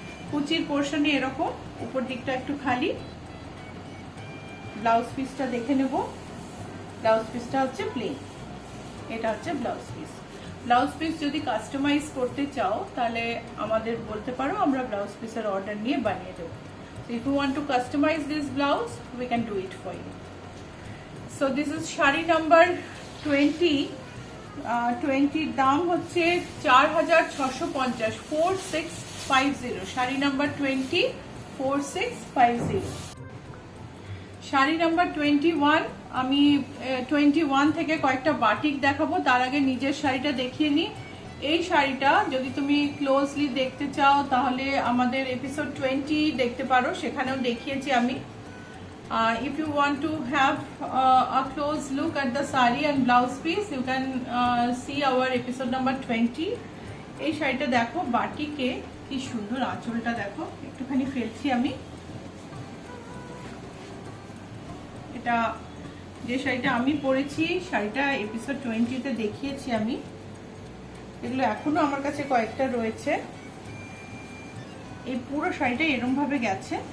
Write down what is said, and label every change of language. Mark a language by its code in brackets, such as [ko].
[bn] কুচির পোর্শনে এরকম উপর দিকটা একটু খালি। ব্লাউজ পিসটা দেখে নেব। ব্লাউজ পিসটা হচ্ছে প্লেন, এটা হচ্ছে ব্লাউজ পিস। ব্লাউজ পিস যদি কাস্টমাইজ করতে চাও তাহলে আমাদের বলতে পারো, আমরা ব্লাউজ পিসের অর্ডার নিয়ে বানিয়ে দেবো। [en] So if you want to customize this blouse, we can do it for you. So this is sari number 20। [bn] 20 দাম হচ্ছে 4,650, 4650। শাড়ি নাম্বার 20, 4650। শাড়ি নাম্বার 21, আমি 21 থেকে কয়েকটা বাটিক দেখাবো। তার আগে নিজের শাড়িটা দেখিয়ে নিই। এই শাড়িটা যদি তুমি ক্লোজলি দেখতে চাও তাহলে আমাদের এপিসোড 20 দেখতে পারো, সেখানেও দেখিয়েছি আমি। [en] If you want to have a close look at the saree and blouse piece, you can see our episode number 20. [bn] এই শাড়িটা দেখো, বাটিকে কি সুন্দর, আঁচলটা দেখো, একটুখানি ফেলছি আমি। এটা যে শাড়িটা আমি পরেছি, শাড়িটা এপিসোড 20-তে দেখিয়েছি আমি। এগুলো এখনো আমার কাছে কয়েকটা রয়েছে। এই পুরো শাড়িটা এরম ভাবে গেছে।